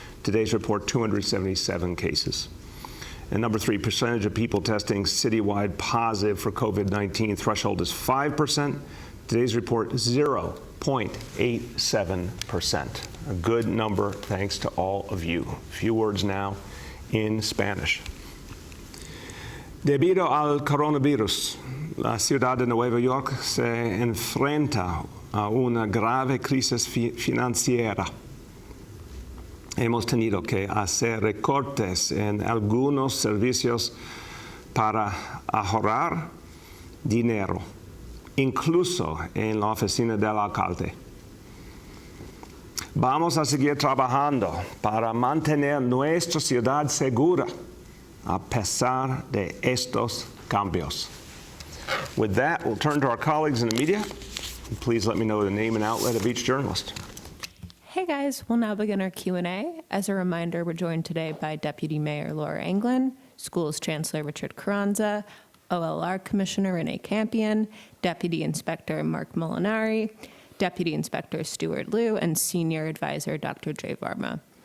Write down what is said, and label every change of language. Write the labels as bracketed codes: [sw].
[en] Today's report, 277 cases. And number three, percentage of people testing citywide positive for COVID-19 threshold is 5%. Today's report, 0.87%. A good number, thanks to all of you. A few words now in Spanish. [es] Debido al coronavirus, la ciudad de Nueva York se enfrenta a una grave crisis financiera. Hemos tenido que hacer recortes en algunos servicios para ahorrar dinero, incluso en la oficina del alcalde. Vamos a seguir trabajando para mantener nuestra ciudad segura a pesar de estos cambios. [en] With that, we'll turn to our colleagues in the media. Please let me know the name and outlet of each journalist. Hey guys, we'll now begin our Q&A. As a reminder, we're joined today by Deputy Mayor Laura Anglin, Schools Chancellor Richard Carranza, OLR Commissioner Renee Campion, Deputy Inspector Mark Molinari, Deputy Inspector Stuart Liu, and Senior Advisor Dr. Jay Varma.